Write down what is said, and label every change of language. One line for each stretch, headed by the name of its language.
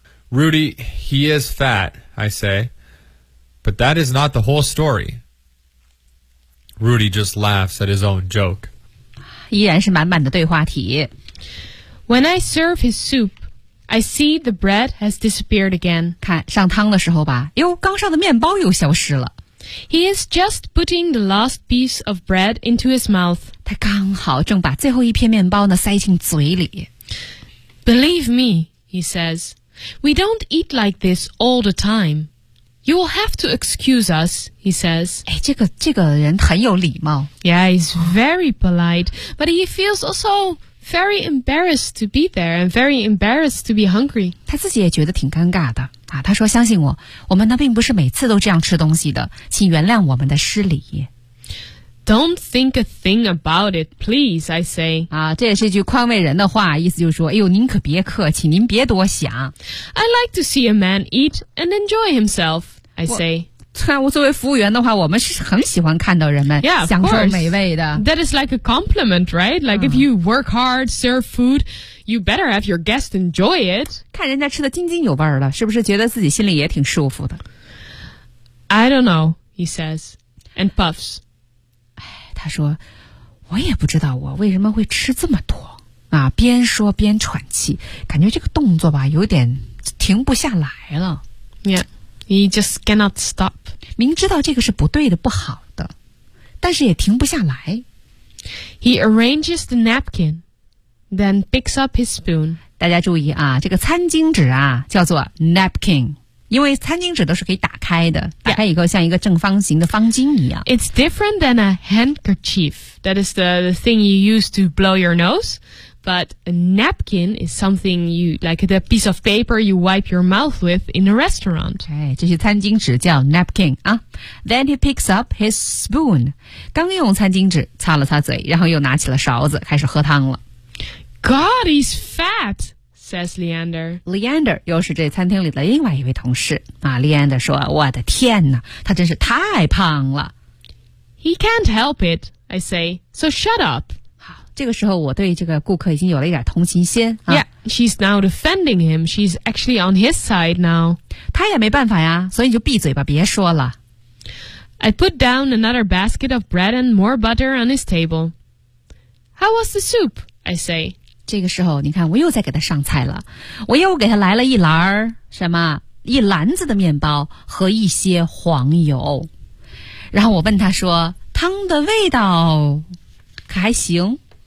English: Rudy, he is fat, I say. But that is not the whole story. Rudy just laughs at his own joke.
Chinese: 依然是满满的对话题。
English: When I serve his soup, I see the bread has disappeared again.
Chinese: 看上汤的时候吧，哟，刚上的面包又消失了。
English: He is just putting the last piece of bread into his mouth.
Chinese: 他刚好正把最后一片面包呢塞进嘴里。
English: Believe me, he says, we don't eat like this all the time. You will have to excuse us, he says.
Chinese: 哎，这个人很有礼貌。
English: Yeah, he's very polite, but he feels also very embarrassed to be there and very embarrassed to be hungry.
Chinese: 他自己也觉得挺尴尬的。啊，他说，相信我，我们呢并不是每次都这样吃东西的，请原谅我们的失礼。
English: Don't think a thing about it, please, I say.
Chinese: 啊，这也是一句宽慰人的话，意思就是说，哎呦，您可别客气，您别多想。
English: I like to see a man eat and enjoy himself, I say.
Chinese: 我作为服务员的话，我们是很喜欢看到人们享受美味的。
English: Yeah, that is like a compliment, right? Like if you work hard, serve food, you better have your guest enjoy it.
Chinese: 看人家吃得津津有味儿了，是不是觉得自己心里也挺舒服的？
English: I don't know, he says, and puffs.
Chinese: 他说我也不知道我为什么会吃这么多啊，边说边喘气，感觉这个动作吧有点停不下来了。
English: Yeah, he just cannot stop.
Chinese: 明知道这个是不对的，不好的，但是也停不下来。
English: He arranges the napkin, then picks up his spoon.
Chinese: 大家注意啊，这个餐巾纸啊叫做 napkin，因为餐巾纸都是可以打开的，打开以后像一个正方形的方巾一样。
English: It's different than a handkerchief. That is the thing you use to blow your nose. But a napkin is something you, like the piece of paper you wipe your mouth with in a restaurant.
Chinese: 哎，这些餐巾纸叫 napkin 啊。
English: Then he picks up his spoon.
Chinese: 刚用餐巾纸擦了擦嘴，然后又拿起了勺子，开始喝汤了。
English: God, he's fat! Says Leander.
Chinese: Leander 又是这餐厅里的另外一位同事啊。Leander 说：“我的天哪，他真是太胖了。”
English: He can't help it, I say. So shut up.
Chinese: 好，这个时候我对这个顾客已经有了一点同情心。
English: Yeah, she's now defending him. She's actually on his side now.
Chinese: 他也没办法呀，所以你就闭嘴吧，别说了。
English: I put down another basket of bread and more butter on his table. How was the soup? I say.
Chinese: 这个时候你看我又在给他上菜了，我又给他来了一篮儿什么一篮子的面包和一些黄油，然后我问他说汤的味道可还行。